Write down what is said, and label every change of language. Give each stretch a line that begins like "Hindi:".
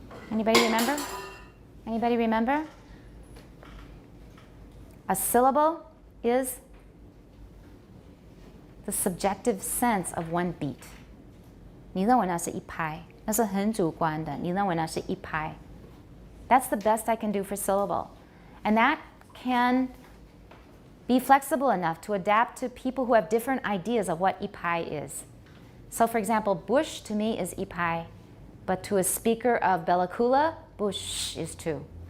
English: Anybody remember? Anybody remember? A syllable is the subjective sense of one beat.
Chinese: 你认为那是一拍，那是很主观的，你认为那是一拍。
English: That's the best I can do for syllable. And that can be flexible enough to adapt to people who have different ideas of what ipai is. So for example, bush to me is ipai, but to a speaker of Bellacoola, bush is two.